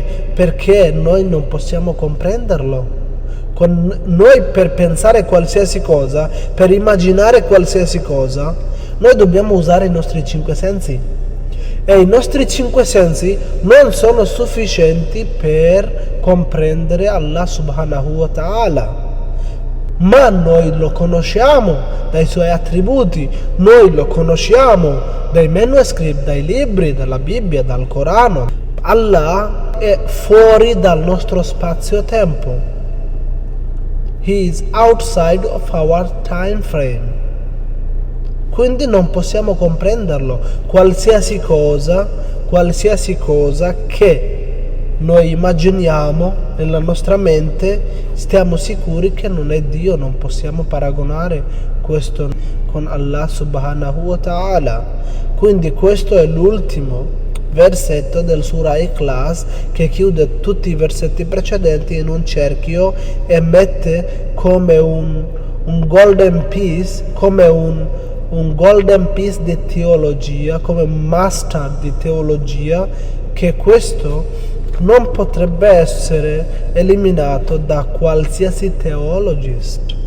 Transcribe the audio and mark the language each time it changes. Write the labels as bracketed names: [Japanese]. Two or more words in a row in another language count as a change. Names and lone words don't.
[Italian] Perché noi non possiamo comprenderlo. Noi per pensare qualsiasi cosa, per immaginare qualsiasi cosa, noi dobbiamo usare i nostri cinque sensi. E i nostri cinque sensi non sono sufficienti per comprendere Allah [Arabic] subhanahu wa ta'ala. [Italian] Ma noi lo conosciamo dai suoi attributi, noi lo conosciamo dai manoscritti, dai libri, dalla Bibbia, dal Corano. Allah è fuori dal nostro spazio-tempo. [English] He is outside of our time frame. [Italian] Quindi non possiamo comprenderlo. Qualsiasi cosa che noi immaginiamo nella nostra mente, stiamo sicuri che non è Dio. Non possiamo paragonare questo con Allah [Arabic] subhanahu wa ta'ala. [Italian] Quindi questo è l'ultimo versetto del Surah Ikhlas, che chiude tutti i versetti precedenti in un cerchio e mette come un [English] golden piece, [Italian] come un [English] golden piece [Italian] di teologia, come un mustard di teologia, che questo non potrebbe essere eliminato da qualsiasi theologist.